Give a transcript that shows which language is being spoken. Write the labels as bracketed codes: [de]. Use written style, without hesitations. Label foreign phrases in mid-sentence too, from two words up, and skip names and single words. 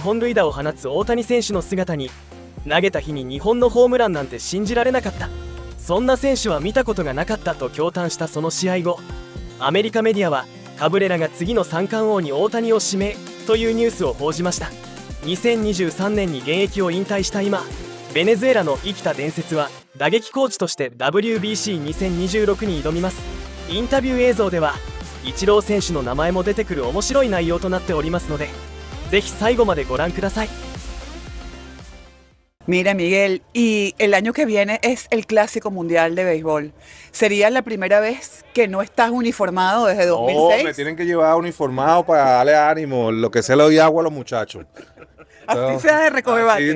[ja] 本塁打を放つ大谷選手の姿に、投げた日に2本のホームランなんて信じられなかった、そんな選手は見たことがなかったと驚嘆したその試合後、アメリカメディアはカブレラが次の三冠王に大谷を指名というニュースを報じました。2023年に現役を引退した今、ベネズエラの生きた伝説は打撃コーチとして WBC2026 に挑みます。インタビュー映像ではイチロー選手の名前も出てくる面白い内容となっておりますので、ぜひ最後までご覧ください。 [es] Mira, Miguel, y el año que viene es el Clásico Mundial de Béisbol. ¿Sería la primera vez que no estás uniformado desde 2006? No, me tienen que llevar uniformado para darle ánimo, lo que sea le doy agua a los muchachos. Así sea de recoger bate.